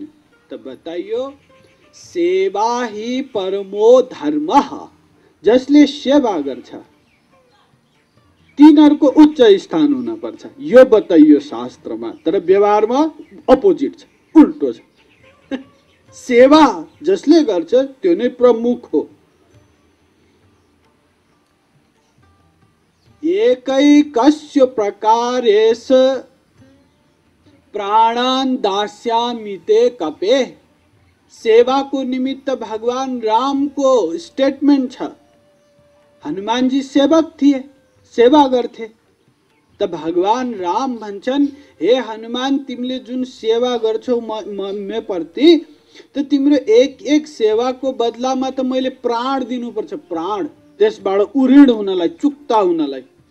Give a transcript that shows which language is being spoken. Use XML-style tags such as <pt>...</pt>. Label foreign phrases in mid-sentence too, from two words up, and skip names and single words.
<ne>त बताइयो,</ne> <sa>सेवा ही परमो धर्मः,</sa> <ne>जसले सेवा गर्छ तिनीहरूको उच्च स्थान हुन पर्छ, यो बताइयो शास्त्रमा। तर व्यवहारमा अपोजिट छ, उल्टो छ। सेवा जसले गर्छ त्यो नै प्रमुख हो।</ne> <sa>एकैकस्य प्रकारेस प्राणान् दास्यामि ते कपे।</sa> <ne>सेवा को निमित्त भगवान राम को स्टेटमेंट छ। हनुमान जी सेवक थिए, सेवा गर्थे। त भगवान राम भन्छन्, हे हनुमान, तिमीले जुन सेवा गर्छौ म प्रति, त तिम्रो एक एक सेवा को बदलामा त मैले प्राण दिनुपर्छ। प्राण, त्यसबाट उऋण हुनलाई, चुक्ता हुनलाई।</ne>